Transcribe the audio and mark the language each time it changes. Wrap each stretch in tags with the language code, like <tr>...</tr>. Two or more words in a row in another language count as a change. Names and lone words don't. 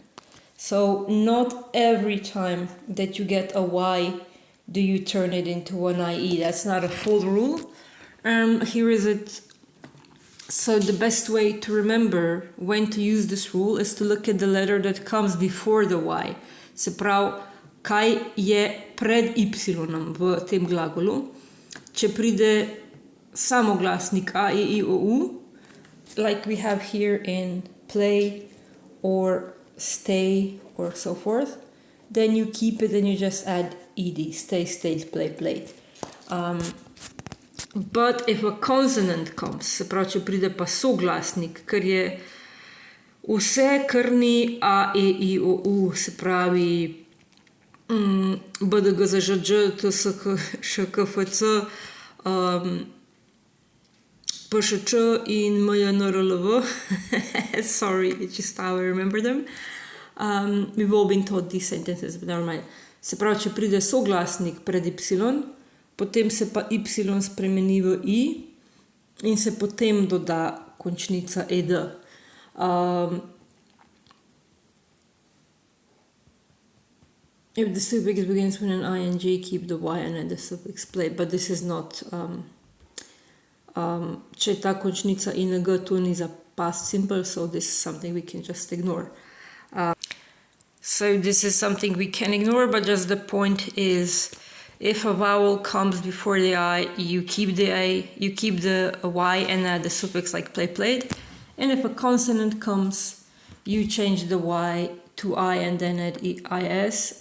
<en>So not every time that you get a Y do you turn it into an IE. That's not a full rule. Here is it. So the best way to remember when to use this rule is to look at the letter that comes before the Y.</en> <sl>Se pravi, kaj je pred Y v tem glagolu. Če pride samoglasnik</sl> <en>A, I, O, U, like we have here in play or stay or so forth, then you keep it and you just add ed, stay, stayed, play, played. But if a consonant comes,</en> <sl>se pravi, če pride pa soglasnik, ker je vse, kar ni A, E, I, O, U, se pravi B, D, G, Z, Ž, Đ, T, S, K, Š, K, F, C, P, Š, Č in M, J, N, R, L, V.</sl> <en>Sorry, it's just how I remember them. We've all been taught these sentences, but never mind.</en> <sl>Se pravi, če pride soglasnik pred Y, potem se pa Y spremeni v I in se potem doda končnica ed.</sl> <en>If the suffix begins with an ing, keep the y and add the suffix play. But this is not...</en> <sl>če ta končnica ing, to ni za</sl> <en>past simple, so this is something we can just ignore. So this is something we can ignore, but just the point is, if a vowel comes before the I, you keep the A, you keep the Y and add the suffix like play, played. And if a consonant comes, you change the Y to I and then add IS.</en>